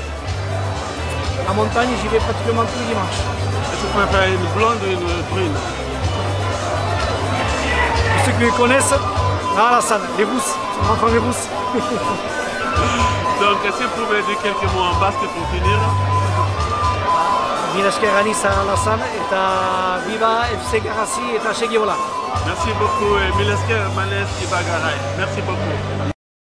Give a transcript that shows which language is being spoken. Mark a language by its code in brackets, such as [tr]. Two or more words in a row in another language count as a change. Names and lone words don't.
[fr] La montagne, j'y vais pratiquement tous les dimanches. Est-ce que vous préférez une blonde ou une brune? Pour ceux qui me connaissent, la salle, les rousses, c'est mon enfant les rousses. Donc, est-ce que vous pouvez dire quelques mots en basque pour finir? [eu] mila esker Anisa Alasan eta Viva FC Garazi eta segi hola. [fr] Merci beaucoup et [eu] mila esker [fr] Manes Ibagaray. Merci beaucoup.